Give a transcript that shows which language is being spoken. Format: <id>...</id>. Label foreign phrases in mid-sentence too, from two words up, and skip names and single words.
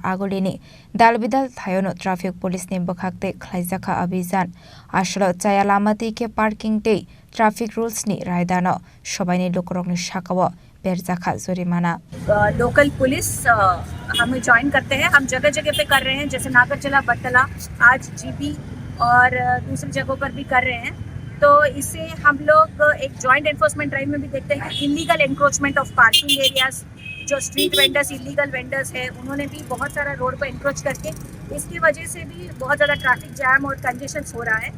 <trp>Agulini Dalbidal Thaio no</trp> <en>Traffic Police</en> <trp>ni Bwkhaktwi Khlaijakha Abhijan Asalo chaya lamati ke parking tei</trp> <en>traffic rules</en> <trp>ni raida no sobai ni lokorok ni sakawa Berjakha jurimana</trp> <en>local police</en> <hi>हमें ज्वाइन करते हैं। हम जगह जगह पे कर रहे हैं, जैसे नागरचला बट्टला आज जीबी और दूसरी जगहों पर भी कर रहे हैं। तो इससे हम लोग एक</hi> <en>joint enforcement drive</en> <hi>में भी देखते हैं कि</hi> <en>illegal encroachment of parking areas,</en> <hi>जो</hi> <en>street vendors illegal vendors</en> <hi>हैं, उन्होंने भी बहुत सारा रोड पर एंक्रोच करके इसकी वजह से भी बहुत ज़्यादा</hi> <en>traffic jam</en> <hi>और कंजेशन हो रहा है।</hi>